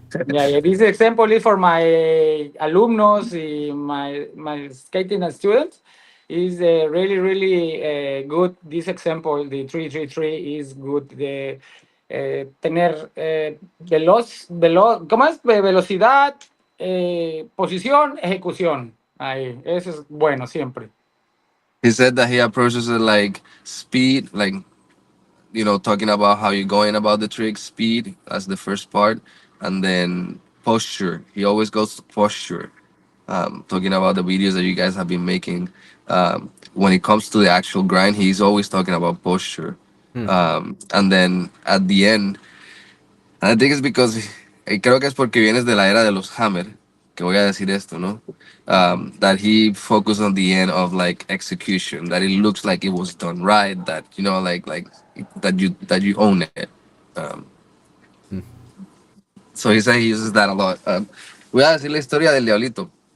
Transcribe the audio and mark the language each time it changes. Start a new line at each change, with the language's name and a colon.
English: Yeah, this example is for my alumnos, my skating students. Is really good. This example, the 3-3-3 is good.
Spanish: The tener ¿cómo es? Velocidad, posición, ejecución. Ahí, eso es bueno siempre.
English: He said that he approaches it like speed, like, talking about how you're going about the trick, speed as the first part, and then posture. He always goes to posture, talking about the videos that you guys have been making. When it comes to the actual grind, he's always talking about posture. Hmm. And then at the end, and I think it's because,
Spanish: creo que es porque vienes de la era de los hammer, que voy a decir esto, ¿no?
English: That he focused on the end of like execution, that it looks like it was done right, that like that you own it. Um, Hmm. so he said he uses that a lot.
Spanish: Voy a decir la historia del diablito.